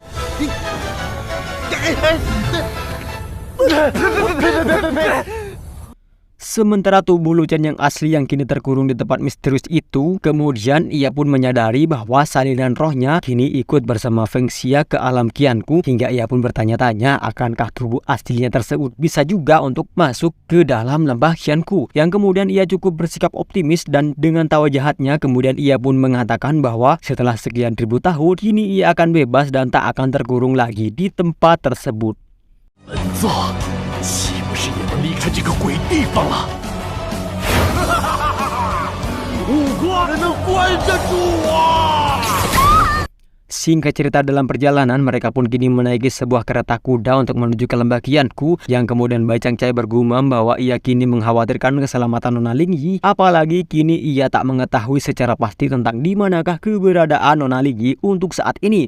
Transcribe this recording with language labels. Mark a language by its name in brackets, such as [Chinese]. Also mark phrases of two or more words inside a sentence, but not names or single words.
[Indonesian] Sementara tubuh Lu Chen yang asli yang kini terkurung di tempat misterius itu, kemudian ia pun menyadari bahwa salinan rohnya kini ikut bersama Feng Xia ke alam Qianku, hingga ia pun bertanya-tanya akankah tubuh aslinya tersebut bisa juga untuk masuk ke dalam lembah Qianku. Yang kemudian ia cukup bersikap optimis dan dengan tawa jahatnya kemudian ia pun mengatakan bahwa setelah sekian ribu tahun kini ia akan bebas dan tak akan terkurung lagi di tempat tersebut. [Chinese] 本座岂不是也能离开这个鬼地方了？五瓜人能关得住我？ [Indonesian] Singkat cerita, dalam perjalanan mereka pun kini menaiki sebuah kereta kuda untuk menuju ke lembah Qianku, yang kemudian Bai Changcai bergumam bahwa ia kini mengkhawatirkan keselamatan Nona Lingyi, apalagi kini ia tak mengetahui secara pasti tentang di manakah keberadaan Nona Lingyi untuk saat ini.